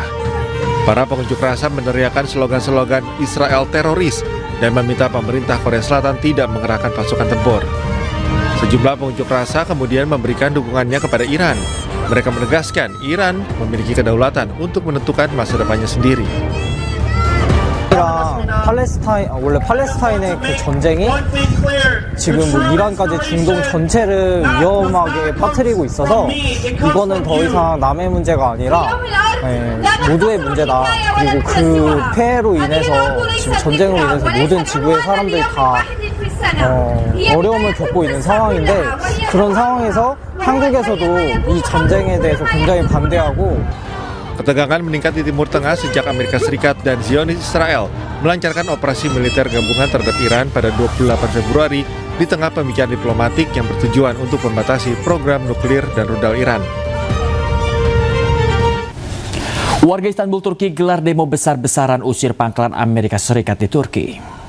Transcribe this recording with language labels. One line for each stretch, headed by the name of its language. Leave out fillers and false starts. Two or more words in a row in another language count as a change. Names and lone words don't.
Indonesian: Para pengunjuk rasa meneriakkan slogan-slogan Israel teroris dan meminta pemerintah Korea Selatan tidak mengerahkan pasukan tempur. Sejumlah pengunjuk rasa kemudian memberikan dukungannya kepada Iran. Mereka menegaskan Iran memiliki kedaulatan untuk menentukan masa depannya sendiri.
Korean: 원래 팔레스타인의 그 전쟁이 지금 뭐 이란까지 중동 전체를 위험하게 빠뜨리고 있어서 이거는 더 이상 남의 문제가 아니라 모두의 문제다. 그리고 그 폐해로 인해서 지금 전쟁으로 인해서 모든 지구의 사람들이 다 어려움을 겪고 있는 상황인데 그런 상황에서 한국에서도 이 전쟁에 대해서 굉장히 반대하고
Indonesian: Ketegangan meningkat di Timur Tengah sejak Amerika Serikat dan Zionis Israel melancarkan operasi militer gabungan terhadap Iran pada 28 Februari di tengah pembicaraan diplomatik yang bertujuan untuk membatasi program nuklir dan rudal Iran. Warga Istanbul, Turki gelar demo besar-besaran usir pangkalan Amerika Serikat di Turki.